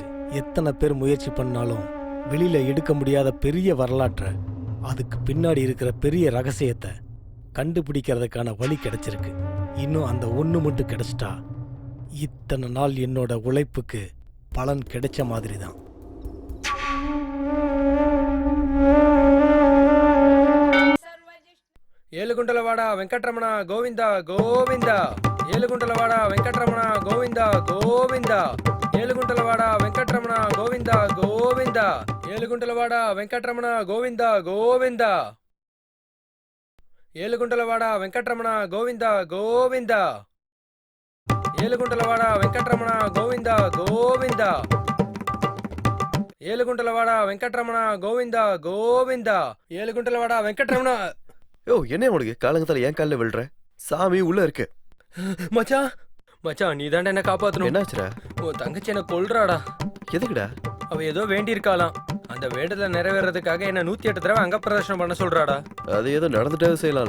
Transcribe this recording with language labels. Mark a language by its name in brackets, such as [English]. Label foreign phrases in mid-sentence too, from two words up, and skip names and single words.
[Tamil] எத்தனை பேர் முயற்சி பண்ணாலும் வெளியில எடுக்க முடியாத பெரிய வரலாற்றை, அதுக்கு பின்னாடி இருக்கிற பெரிய ரகசியத்தை கண்டுபிடிக்கிறதுக்கான வழி கிடைச்சிருக்கு. இன்னும் அந்த ஒன்று மட்டும் கிடைச்சிட்டா இத்தனை நாள் என்னோட உழைப்புக்கு பலன் கிடைச்ச மாதிரி தான். [Telugu] ఏలుగుంటలవాడ వెంకటరమణ గోవింద గోవింద ఏలుగుంటలవాడ వెంకటరమణ గోవింద గోవింద ఏలుగుంటలవాడ వెంకటరమణ గోవింద గోవింద ఏలుగుంటలవాడ వెంకటరమణ గోవింద గోవింద ఏలుగుంటలవాడ వెంకటరమణ గోవింద గోవింద ఏలుగుంటలవాడ వెంకటరమణ గోవింద గోవింద ఏలుగుంటలవాడ వెంకటరమణ గోవింద గోవింద ఏలుగుంటలవాడ వెంకటరమణ. [Tamil] யோ என்ன உனக்கு காலங்கத்தால ஏன் காலில் விழுற? சாமி உள்ள இருக்கு. மச்சான் மச்சான் நீ தாண்டா என்ன காப்பாத்தணும். என்னாச்சுடா? உன் தங்கச்சி என்ன கொல்றாடா. எதுக்குடா? அவ ஏதோ வேண்டி இருக்காளாம். அந்த வேண்டுதல நிறைவேறதுக்காக என்ன 108 தடவை அங்க பிரதர்ஷனம் பண்ண சொல்றாடா. அது ஏதோ நடந்துட்டே செய்யலாம்ல.